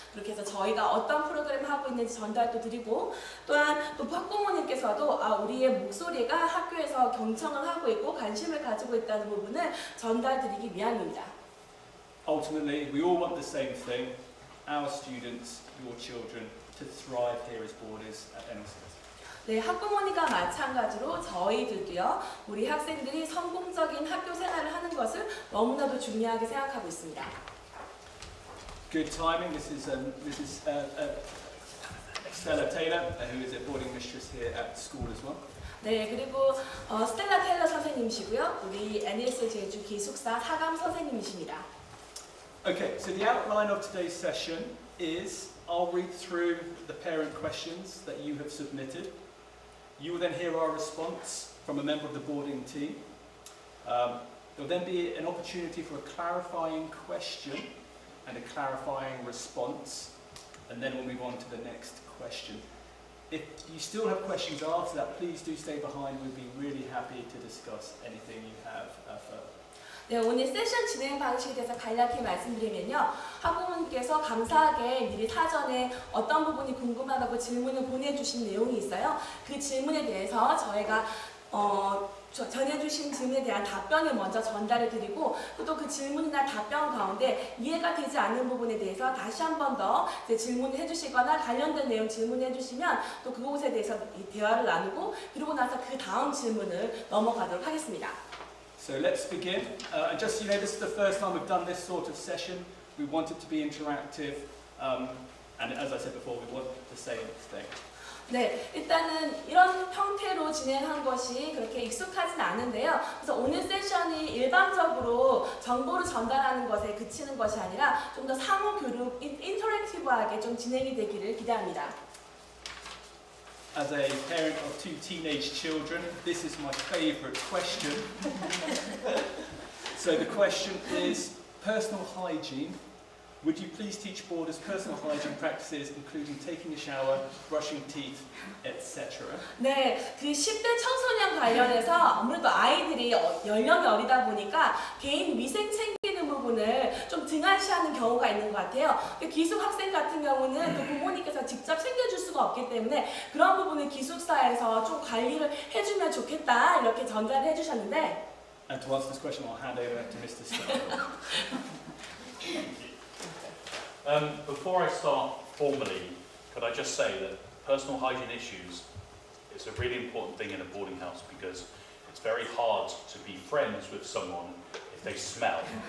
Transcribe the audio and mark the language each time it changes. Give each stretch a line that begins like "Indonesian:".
Korean: 그렇게 해서 저희가 어떤 프로그램을 하고 있는지 전달도 드리고, 또한 또 학부모님께서도 우리의 목소리가 학교에서 경청을 하고 있고 관심을 가지고 있다는 부분을 전달드리기 위함입니다.
English: Ultimately, we all want the same thing, our students, your children, to thrive here as boarders at NLCS.
Korean: 네, 학부모님과 마찬가지로 저희들도요, 우리 학생들이 성공적인 학교 생활을 하는 것을 너무나도 중요하게 생각하고 있습니다.
English: Good timing. This is Stella Taylor, who is a boarding mistress here at school as well.
Korean: 네, 그리고 스텔라 테일러 선생님이시고요, 우리 NLCS 제주 기숙사 사감 선생님이십니다.
English: Okay, so the outline of today's session is I'll read through the parent questions that you have submitted. You will then hear our response from a member of the boarding team. There will then be an opportunity for a clarifying question and a clarifying response, and then we'll move on to the next question. If you still have questions after that, please do stay behind. We'll be really happy to discuss anything you have further.
Korean: 네, 오늘 세션 진행 방식에 대해서 간략히 말씀드리면요, 학부모님께서 감사하게 미리 사전에 어떤 부분이 궁금하다고 질문을 보내주신 내용이 있어요. 그 질문에 대해서 저희가 전해주신 질문에 대한 답변을 먼저 전달해 드리고, 또 그 질문이나 답변 가운데 이해가 되지 않는 부분에 대해서 다시 한 번 더 질문을 해주시거나 관련된 내용 질문해 주시면 또 그것에 대해서 대화를 나누고, 그리고 나서 그 다음 질문을 넘어가도록 하겠습니다.
English: So let's begin. And just so you know, this is the first time we've done this sort of session. We want it to be interactive, and as I said before, we want the same thing.
Korean: 네, 일단은 이런 형태로 진행한 것이 그렇게 익숙하진 않은데요. 그래서 오늘 세션이 일반적으로 정보를 전달하는 것에 그치는 것이 아니라 좀 더 상호 교류, 인터랙티브하게 좀 진행이 되기를 기대합니다.
English: As a parent of 2 teenage children, this is my favourite question. So the question is, personal hygiene. Would you please teach boarders personal hygiene practices, including taking a shower, brushing teeth, etc.?
Korean: 네, 그 10대 청소년 관련해서 아무래도 아이들이 연령이 어리다 보니까 개인 위생 챙기는 부분을 좀 등한시하는 경우가 있는 것 같아요. 기숙 학생 같은 경우는 또 부모님께서 직접 챙겨줄 수가 없기 때문에 그런 부분을 기숙사에서 좀 관리를 해주면 좋겠다, 이렇게 전달을 해주셨는데.
English: And to answer this question, I'll hand over to Mr. Starr. Before I start formally, could I just say that personal hygiene issues is a really important thing in a boarding house, because it's very hard to be friends with someone if they smell.